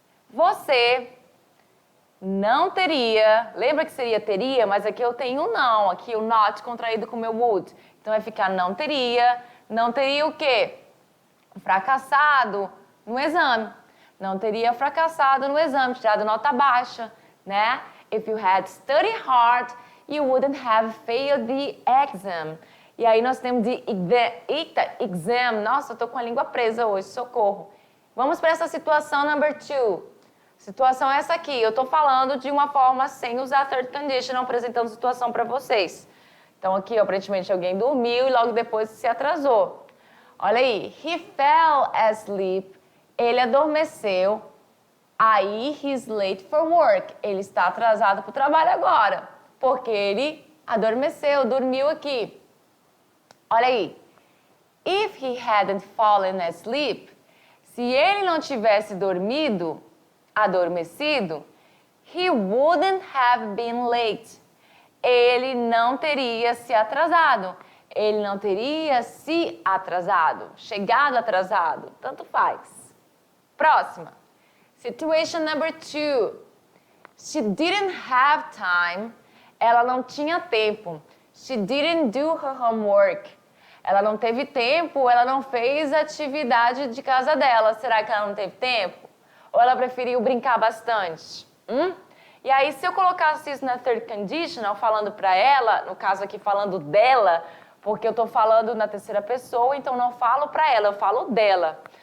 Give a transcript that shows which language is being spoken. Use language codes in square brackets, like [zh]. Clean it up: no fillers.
[pt] Você não teria, lembra que seria teria, mas aqui eu tenho um não, aqui o not contraído com o meu would. Então vai ficar não teria o quê? Fracassado no exame. Não teria fracassado no exame, tirado nota baixa, né? [en] If you had studied hard, you wouldn't have failed the exam. [pt] E aí nós temos de exam. Nossa, eu tô com a língua presa hoje, socorro. Vamos para essa situação number 2. Situação é essa aqui. Eu tô falando de uma forma sem usar third conditional, apresentando situação para vocês. Então aqui, aparentemente, alguém dormiu e logo depois se atrasou. Olha aí. [en] He fell asleep. [pt] Ele adormeceu. [en] Aí, he's late for work. [pt] Ele está atrasado para o trabalho agora. Porque ele adormeceu, dormiu aqui. [en] Olha aí. If he hadn't fallen asleep, [pt] se ele não tivesse adormecido, [en] he wouldn't have been late. [pt] Ele não teria se atrasado. Ele não teria se atrasado. Chegado atrasado. Tanto faz. Próxima. [en] Situation number 2. She didn't have time. [pt] Ela não tinha tempo. [en] She didn't do her homework. [pt] Ela não teve tempo, ela não fez a atividade de casa dela. Será que ela não teve tempo? Ou ela preferiu brincar bastante? E aí, se eu colocasse isso na third conditional, falando para ela, no caso aqui falando dela, porque eu estou falando na terceira pessoa, então não falo para ela, eu falo dela.